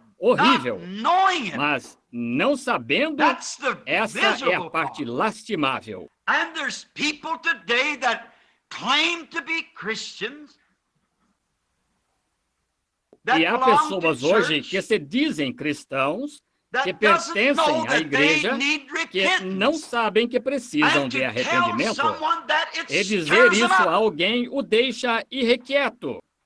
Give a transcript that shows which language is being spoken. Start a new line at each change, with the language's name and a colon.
Portuguese: horrível, mas não sabendo, essa é a parte lastimável.
English: And there's people today that claim to be Christians.
Portuguese: E há pessoas hoje que se dizem cristãos, que pertencem à igreja, que não sabem que precisam de arrependimento. E dizer isso a alguém o deixa irrequieto.